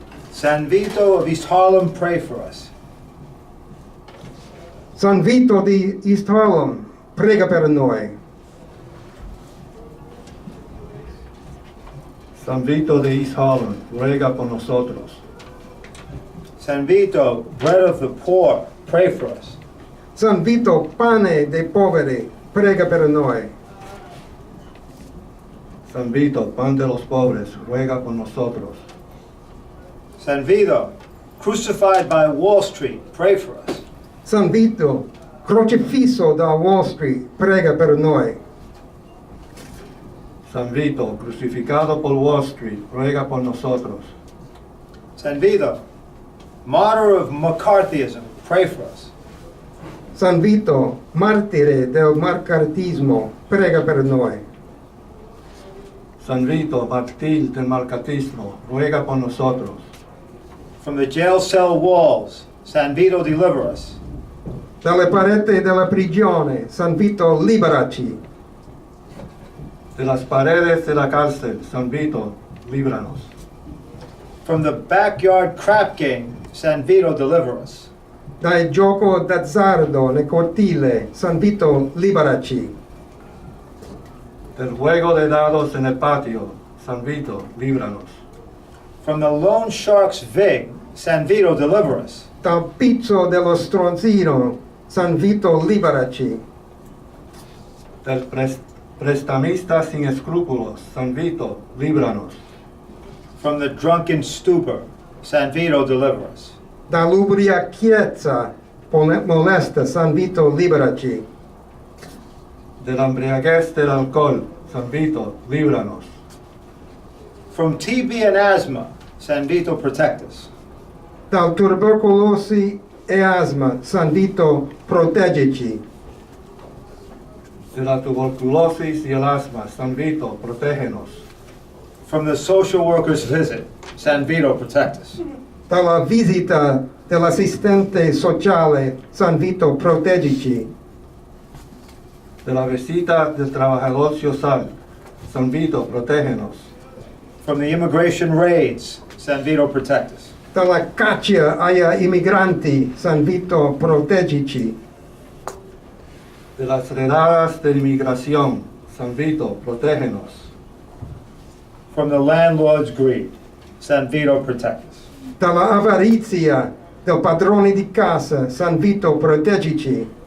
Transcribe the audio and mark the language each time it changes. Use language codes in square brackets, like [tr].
[en] San Vito of East Harlem, pray for us. [it] San Vito di East Harlem, prega per noi. [es] San Vito de East Harlem, ruega por nosotros. [en] San Vito, bread of the poor, pray for us. [it] San Vito, pane dei poveri, prega per noi. [es] San Vito, pan de los pobres, ruega por nosotros. [en] San Vito, crucified by Wall Street, pray for us. [it] San Vito, crocifisso da Wall Street, prega per noi. [es] San Vito, crucificado por Wall Street, ruega por nosotros. [en] San Vito, martyr of McCarthyism, pray for us. [it] San Vito, martire del marcartismo, prega per noi. [es] San Vito, mártir del marcatismo, ruega por nosotros. [en] From the jail cell walls, San Vito, deliver us. [it] Dalle pareti della prigione, San Vito, liberaci. [es] De las paredes de la cárcel, San Vito, líbranos. [en] From the backyard crap game, San Vito, deliver us. [it] Dal gioco d'azzardo nel cortile, San Vito, liberaci. [es] Del juego de dados en el patio, San Vito, líbranos. [en] From the loan shark's vig, San Vito, deliver us. [it] Dal pizzo dello stronzino, San Vito, liberaci. [es] Del prestamista sin escrúpulos, San Vito, líbranos. [en] From the drunken stupor, San Vito, deliver us. [it] Dall'ubriachezza molesta, San Vito, liberaci. [es] De la embriaguez del alcohol, San Vito, líbranos. [en] From TB and asthma, San Vito, protect us. [it] Dal tubercolosi e asma, San Vito, proteggici. [es] De la tuberculosis y el asma, San Vito, protégenos. [en] From the social worker's visit, San Vito, protect us. [it] Dalla visita dell'assistente sociale, San Vito, proteggici. [es] De la visita del trabajador social, San Vito, protégenos. [en] From the immigration raids, San Vito, protect us. [it] Dalla caccia agli immigranti, San Vito, proteggici. [es] De las redadas de inmigración, San Vito, protégenos. [en] From the landlord's greed, San Vito, protect us. [it] Dalla avarizia del padrone di casa, San Vito, proteggici.